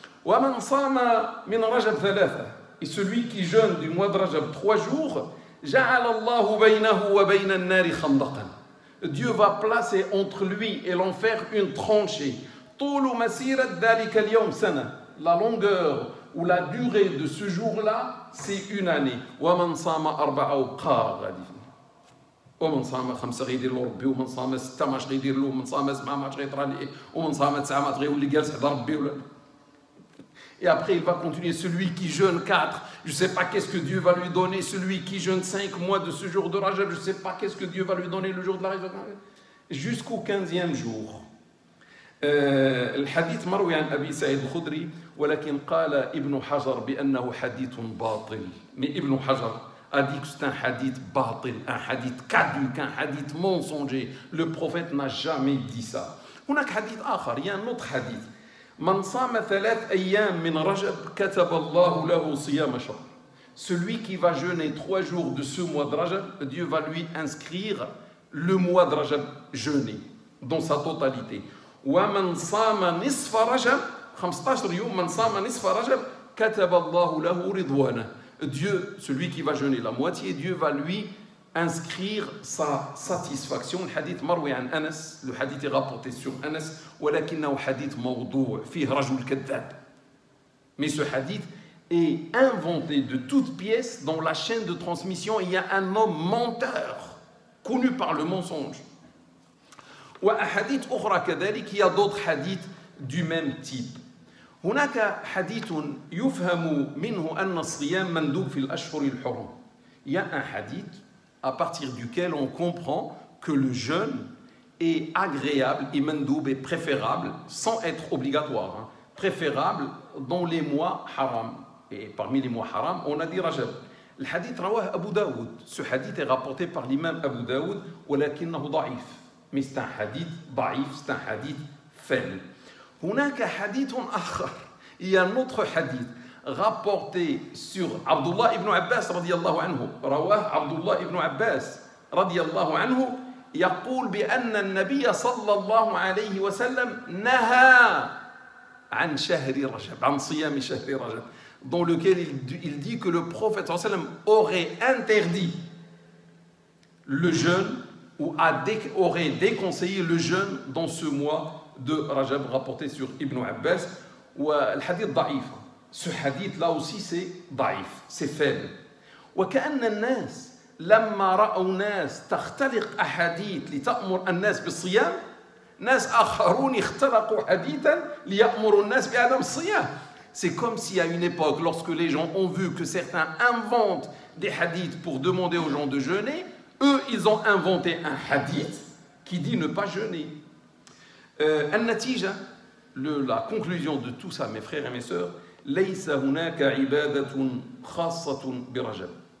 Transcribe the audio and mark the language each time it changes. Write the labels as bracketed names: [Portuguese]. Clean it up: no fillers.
[Arabic] Wa man sama min Rajab 3, [French] et celui qui jeûne du mois de Rajab 3 jours, [Arabic] ja'ala Allahu baynahu wa bayna an-nari khandaqan. [French] Dieu va placer entre lui et l'enfer une tranchée. [Arabic] طول مسيرة ذلك اليوم سنة. [French] La longueur ou la durée de ce jour-là, c'est une année. [Arabic] ومن صام 4 أوقات غادي. ومن صام 5 غيدير له ربي، ومن صام 6 ماش غيدير له، ومن صام 7 ماش غيطرى ليه، ومن صام 9 ماش غيولي جالس حدا ربي ولا. [French] Et après, il va continuer. Celui qui jeûne 4, je ne sais pas qu'est-ce que Dieu va lui donner. Celui qui jeûne 5 mois de ce jour de Rajab, je ne sais pas qu'est-ce que Dieu va lui donner le jour de la résurrection. Jusqu'au 15e jour. [Arabic] الحديث مروي عن أبي سعيد الخدري ولكن قال ابن حجر بأنه حديث باطل. [French] Mais Ibn Hajar a dit que c'est un hadith باطل, un hadith caduc, un hadith mensonger. Le prophète n'a jamais dit ça. [Arabic] هناك حديث آخر, [French] il y a un autre hadith. [Arabic] من صام 3 أيام من رجب كتب الله له صيام شهر. [French] Celui qui va jeûner 3 jours de ce mois de Rajab, Dieu va lui inscrire le mois de Rajab jeûner dans sa totalité. [Arabic] وَمَنْ صَامَ نِصْفَ رَجَبْ 15 يوم من صام نصف رجب كتب الله له رضوانه. [French] Dieu, celui qui va jeûner la moitié, Dieu va lui inscrire sa satisfaction. Le hadith [Arabic] marwi an Anas, [French] le hadith est rapporté sur Anas, [Arabic] ولكنه hadith موضوع فيه رجل كذاب. [French] Mais ce hadith est inventé de toutes pièces. Dans la chaîne de transmission, il y a un homme menteur connu par le mensonge. [Arabic] وأحاديث أخرى كذلك, [French] il y a d'autres hadiths du même type. [Arabic] هناك حديث يفهم منه أن الصيام مندوب في الأشهر الحرم. [French] Il y a un hadith à partir duquel on comprend que le jeûne est agréable et mandoub est préférable sans être obligatoire, hein, préférable dans les mois haram. Et parmi les mois haram, on a dit Rajab. Le hadith rawah Abu Daoud. Ce hadith est rapporté par l'imam Abu Daoud, [Arabic] ولكنه ضعيف. [French] Mais c'est un hadith ضعيف, c'est un hadith faible. [Arabic] هناك حديث آخر. [French] Il y a un autre hadith rapporté sur Abdullah ibn Abbas رضي الله عنه. [Arabic] رواه عبد الله ibn Abbas رضي الله عنه يقول بأن النبي صلى الله عليه وسلم نهى عن شهر رجب [French] عن صيام شهر رجب, dans lequel il dit que le prophète صلى الله عليه وسلم aurait interdit le jeûne ou aurait déconseillé le jeûne dans ce mois de Rajab, rapporté sur Ibn Abbas. Ou le hadith ضعيف. Ce hadith là aussi c'est ضعيف, c'est faible. [Arabic] وكأن الناس لما رأوا ناس تختلق أحاديث لتأمر الناس بالصيام, ناس آخرون اختلقوا حديثا ليأمروا الناس بعدم الصيام. [French] C'est comme si à une époque, lorsque les gens ont vu que certains inventent des hadiths pour demander aux gens de jeûner, eux, ils ont inventé un hadith qui dit ne pas jeûner. النتيجة, la conclusion de tout ça, mes frères et mes sœurs, [Arabic] ليس هناك عبادة خاصة برجب.